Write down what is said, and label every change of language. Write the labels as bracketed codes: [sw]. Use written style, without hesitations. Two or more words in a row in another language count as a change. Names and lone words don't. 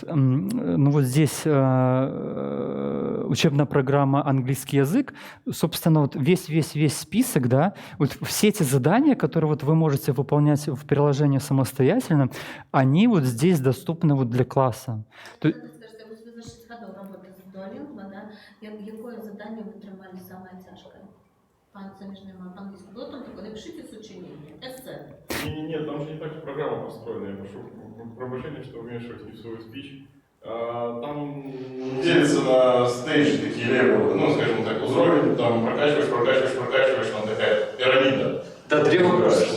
[ru] Ну вот здесь учебная программа «Английский язык». Собственно, вот весь список, да, вот все эти задания, которые вот вы можете выполнять в приложении самостоятельно, они вот здесь доступны вот для класса. Скажите, [uk] ви за 6 років роботи з Duolingo, да? Яке завдання ви тримали саме тяжке? Заміжної мови по-англійськи. Було там таке, [ru] напишите сочинение, эссе. Нет, там же не так программа построена. Я прошу пробачения, что вмешиваюсь не в свой спич. Там делится на стейдж такие левелы, ну, скажем так, уровень, там прокачиваешь, там такая пирамида. Да, древо курса.